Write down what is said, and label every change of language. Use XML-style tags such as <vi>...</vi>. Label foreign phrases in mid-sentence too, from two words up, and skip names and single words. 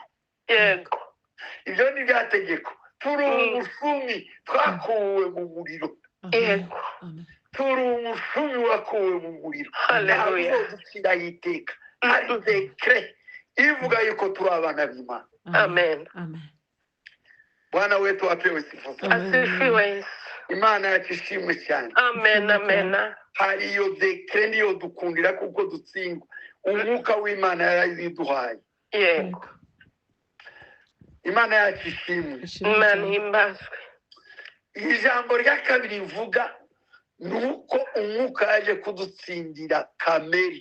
<rw>Yego. ibyo ni bya tegeko turi umushumi twakuwe mu muriro Yego. turi umushumi wakuwe mu muriro Hallelujah. ntabwo dukira yiteka hari dekre ivuga yuko turi abana b'Imana Amen.</rw> <sw>Bwana wetu apewe sifa Asifiwe Yesu.</sw> <rw>Imana yacu ishimwe cyane Amen. hari iyo dekre niyo dukundira kuko dutsindwa umwuka w'Imana yarayiduhaye Yego. Imana yacu ishimwe Imana ihimbazwe. ijambo rya kabiri mvuga ni uko umwuka yaje kudutsindira kamere</rw>